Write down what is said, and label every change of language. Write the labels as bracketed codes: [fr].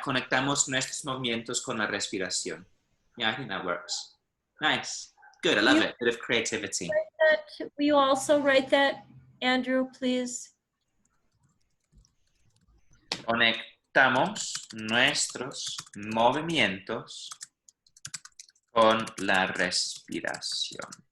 [es] Conectamos nuestros movimientos con la respiración. [en] Yeah, I think that works. Nice. Good, I love it. Bit of creativity. Will you also write that, Andrew, please? [es] Conectamos nuestros movimientos con la respiración.